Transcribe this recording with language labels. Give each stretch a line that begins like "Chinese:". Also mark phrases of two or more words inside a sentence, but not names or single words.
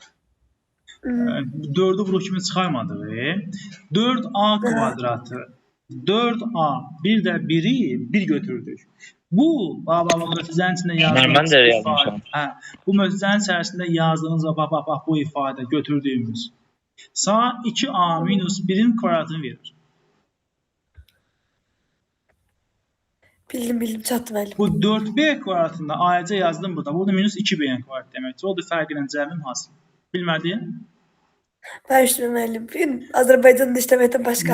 Azerbaijani: 4-ü buru kimi çıxarmadıq. 4a kvadratı. 4a bir də 1-i 1 götürdük. Bu, mötərizənin içində yazdığımız Mən də yazmışam. Bu mötərizənin içərisində yazdığımız bu ifadə götürdüyümüz sağ 2a minus 1-in kvadratını verir. Bildim, çatdı müəllim. Bu 4b kvadratında ayrıca yazdım burada. Bu da minus 2b'nin kvadratı deməkdir. O da fərqi ilə cəmin hasıl. Bilmədin?
Turkish: Ben işte müəllim.
Azerbaijani: Bugün Azərbaycan'da işləməkdən başqa